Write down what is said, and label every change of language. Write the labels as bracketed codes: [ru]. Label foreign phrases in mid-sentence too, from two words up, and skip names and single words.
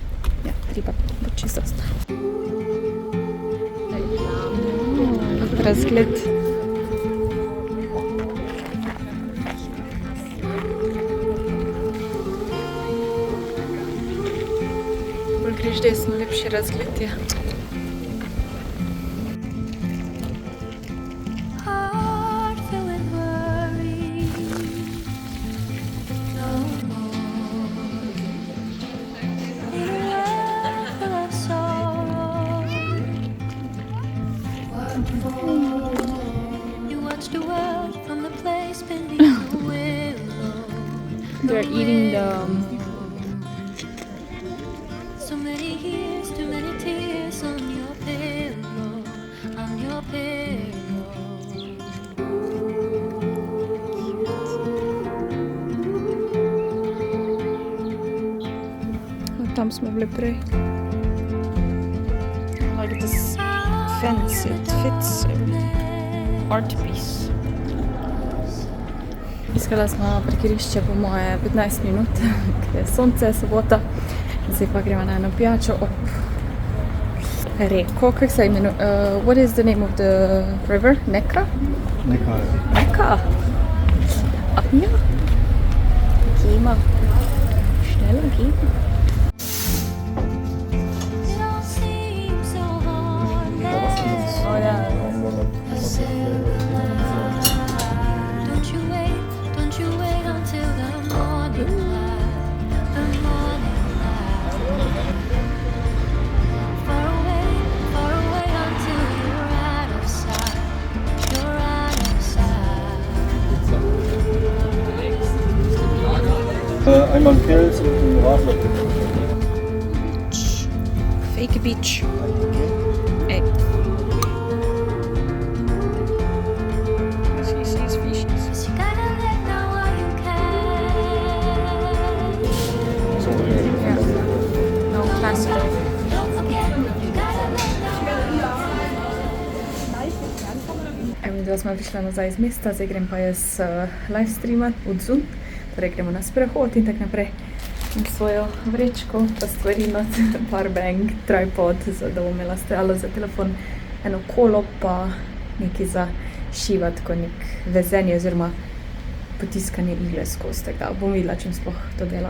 [sl] Ja, 3 pa bo čisto ostalo. Razgled. Bolj greš desno, lepši razgled je. [en] Heart filled with worry. No more. In a world full of sorrow. You watch the world from the place beneath the willow. They're eating the So many years, too many tears on your pillow, on your pillow. [sl] tam smo bili prej. [en] Like this fence, it fits art piece. [sl] Iskala smo parkirišče po moje 15 minut, ker je sonce, sobota. Zdaj pa gremo na eno pijačo ob reko, kako se imenuje? [en] What is the name of the river? [sl] Neka? Neka. Ja. [de] Gema. Schnell gehen. [en] It all seems so heartless. [sl] Oh ja. [en] Don't you wait until the morning light, the morning light. Far away until you're out of sight, you're out of sight. [de] Einmal Pilz und einen Radler. [en] Fake beach. Hey. Fishes. Cause you gotta let know what you can. No plastic. Don't forget, you gotta let know. [sl] Evo, da smo prišla nazaj iz mesta, zdaj grem pa jaz live streamat od zun. Torej gremo na sprehod in tak naprej. In svojo vrečko, pa stvari not, [en] powerbank, tripod, [sl] da bom imela stojalo za telefon, eno kolo pa nekaj za šivati, ko nek vezenje oziroma potiskanje igle skozi, tako da bom videla, čem sploh to delala.